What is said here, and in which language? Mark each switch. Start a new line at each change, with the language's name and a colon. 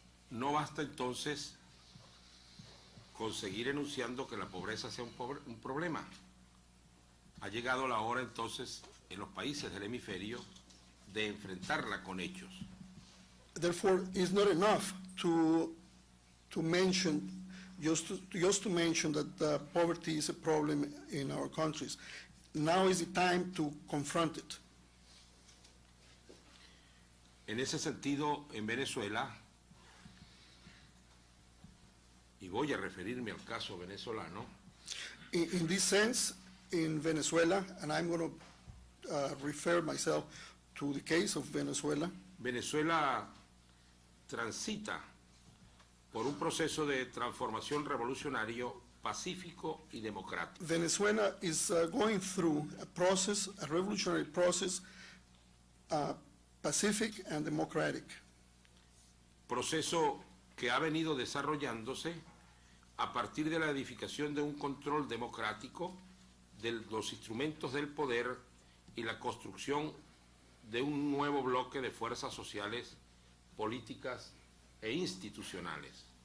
Spanish: No basta entonces con seguir enunciando que la pobreza sea un problema. Ha llegado la hora entonces en los países del hemisferio de enfrentarla con hechos.
English: Therefore, it's not enough to to mention, just to mention that poverty is a problem in our countries. Now is the time to confront it.
Spanish: En ese sentido, en Venezuela, y voy a referirme al caso venezolano,
English: In this sense, in Venezuela, and I'm going to refer myself to the case of Venezuela,
Spanish: Venezuela transita por un proceso de transformación revolucionario pacífico y democrático.
English: Venezuela is going through a revolutionary process, pacific and democratic.
Spanish: Proceso que ha venido desarrollándose a partir de la edificación de un control democrático de los instrumentos del poder y la construcción de un nuevo bloque de fuerzas sociales, políticas e institucionales.